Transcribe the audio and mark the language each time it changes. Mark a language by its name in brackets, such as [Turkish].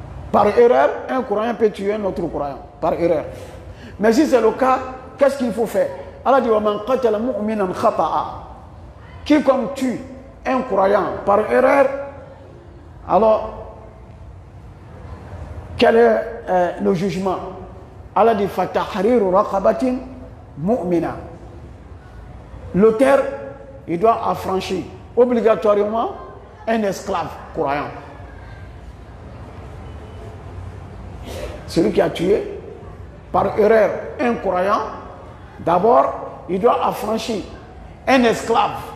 [French] Par erreur, un croyant peut tuer un autre croyant. Par erreur. Mais si c'est le cas, qu'est-ce qu'il faut faire? Allah dit [Arabic] وَمَنْ قَتَلَ مُؤْمِنًا خَطَأً. [French] Quiconque tue un croyant par erreur, alors quel est le jugement? Allah dit [Arabic] فَتَحْرِيرُ رَقَبَةٍ مُؤْمِنًا. [French] L'auteur, il doit affranchir obligatoirement un esclave croyant. Celui qui a tué par erreur un croyant, d'abord, il doit affranchir un esclave.